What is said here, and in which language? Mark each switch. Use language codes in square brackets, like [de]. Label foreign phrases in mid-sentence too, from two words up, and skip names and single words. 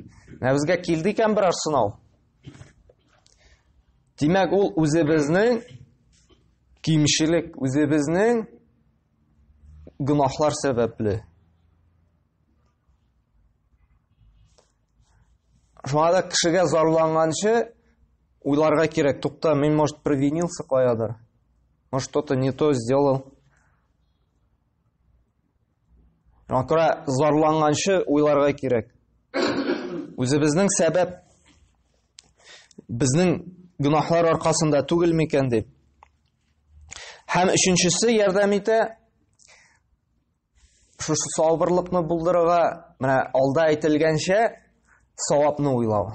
[tt] Менә безгә килде икән берәр сынау. Димәк, ул үзебезнең кимчелек, үзебезнең гынаһлар сәбәпле. Шуңа да кешегә зарланганчы уйларга кирәк. Тукта, мин, [ru] может, провинился [tt] каядыр. [ru] Может, что-то не то сделал. [tt] Шуңа зарланганчы уйларга кирәк. Үзебезнең сәбәп безнең гынаһлар аркасында түгел микән дип. Һәм өченчесе ярдәм итә шушы сабырлыкны булдырырга, менә алда әйтелгәнчә савапны уйлау.